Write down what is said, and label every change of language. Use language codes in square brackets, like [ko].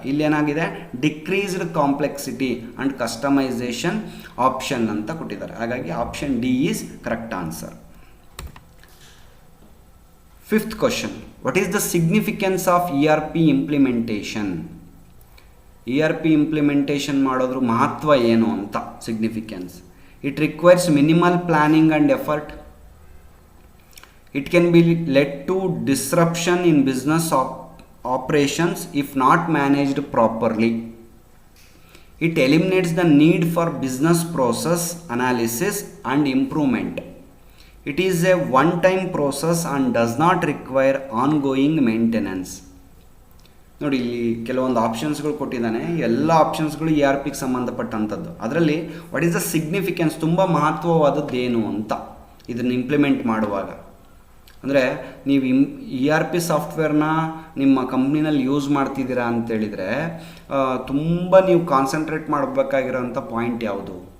[kn] ಇಲ್ಲೇನಾಗಿದೆ, decreased complexity and customisation option ಅಂತ ಕೊಟ್ಟಿದ್ದಾರೆ. ಹಾಗಾಗಿ [en] Option D is correct answer. Fifth question, what is the significance of ERP implementation? [kn] ERP implementation ಮಾಡೋದ್ರ ಮಹತ್ವ ಏನು ಅಂತ. [en] Significance, it requires minimal planning and effort. It can be led to disruption in business operations if not managed properly. It eliminates the need for business process analysis and improvement. It is a one-time process and does not require ongoing maintenance. [kn] ನೋಡಿ, ಇಲ್ಲಿ ಕೆಲವೊಂದು ಆಪ್ಷನ್ಸ್ಗಳು ಕೊಟ್ಟಿದ್ದಾನೆ. ಎಲ್ಲ ಆಪ್ಷನ್ಸ್ಗಳು ERPಗೆ ಸಂಬಂಧಪಟ್ಟಂಥದ್ದು. ಅದರಲ್ಲಿ [en] what is the significance, [kn] ತುಂಬ ಮಹತ್ವವಾದದ್ದು ಏನು ಅಂತ ಇದನ್ನು ಇಂಪ್ಲಿಮೆಂಟ್ ಮಾಡುವಾಗ. ಅಂದರೆ ನೀವು ERP ಸಾಫ್ಟ್ವೇರ್ನ ನಿಮ್ಮ ಕಂಪ್ನಿನಲ್ಲಿ ಯೂಸ್ ಮಾಡ್ತಿದ್ದೀರಾ ಅಂತೇಳಿದರೆ ತುಂಬ ನೀವು ಕಾನ್ಸಂಟ್ರೇಟ್ ಮಾಡಬೇಕಾಗಿರೋಂಥ ಪಾಯಿಂಟ್ ಯಾವುದು?